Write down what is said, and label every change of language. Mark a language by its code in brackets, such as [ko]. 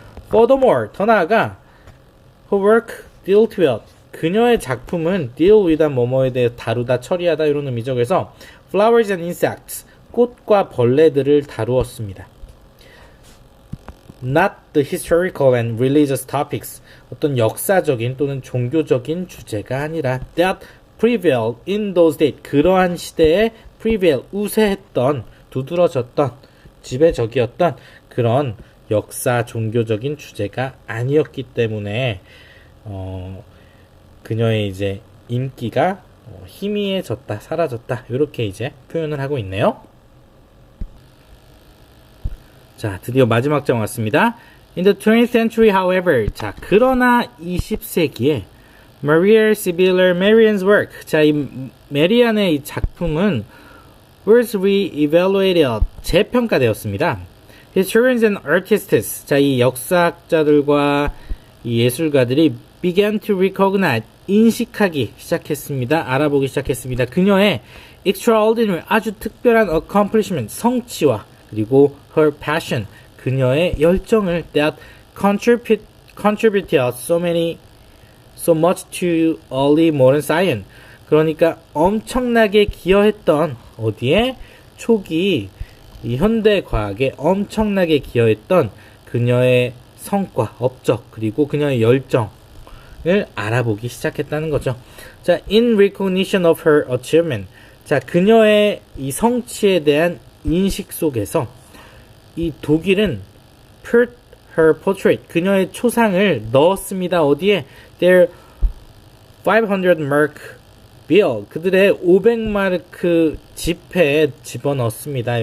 [en] Furthermore, [ko] 더 나아가 [en] her work dealt with. [ko] 그녀의 작품은 [en] deal with [ko] 한 뭐뭐에 대해 다루다, 처리하다 이런 의미죠. [en] 그래서 flowers and insects. [ko] 꽃과 벌레들을 다루었습니다. [en] Not the historical and religious topics. [ko] 어떤 역사적인 또는 종교적인 주제가 아니라 [en] that prevailed in those days. [ko] 그러한 시대에 prevail, 우세했던, 두드러졌던, 지배적이었던 그런 역사, 종교적인 주제가 아니었기 때문에 그녀의 이제 인기가 희미해졌다, 사라졌다 이렇게 이제 표현을 하고 있네요. 자, 드디어 마지막 장 왔습니다. [en] In the 20th century, however, [ko] 자, 그러나 20세기에 [en] Maria Sibylla Merian's work, [ko] 자, 이 메리안의 이 작품은 [en] was re-evaluated, [ko] 재평가되었습니다. [en] Historians and artists, [ko] 자, 이 역사학자들과 이 예술가들이 [en] began to recognize, [ko] 인식하기 시작했습니다. 알아보기 시작했습니다. [en] 그녀의 extraordinary, [ko] 아주 특별한 [en] accomplishment, [ko] 성취와 그리고 [en] her passion, [ko] 그녀의 열정을 [en] that contributed so much to early modern science. [ko] 그러니까 엄청나게 기여했던 어디에 초기 이 현대 과학에 엄청나게 기여했던 그녀의 성과, 업적 그리고 그녀의 열정을 알아보기 시작했다는 거죠. [en] 자, in recognition of her achievement. [ko] 자, 그녀의 이 성취에 대한 인식 속에서 이 독일은 [en] put her portrait, [ko] 그녀의 초상을 넣었습니다. 어디에? [en] Their 500 mark bill, [ko] 그들의 500마르크 지폐에 집어넣습니다.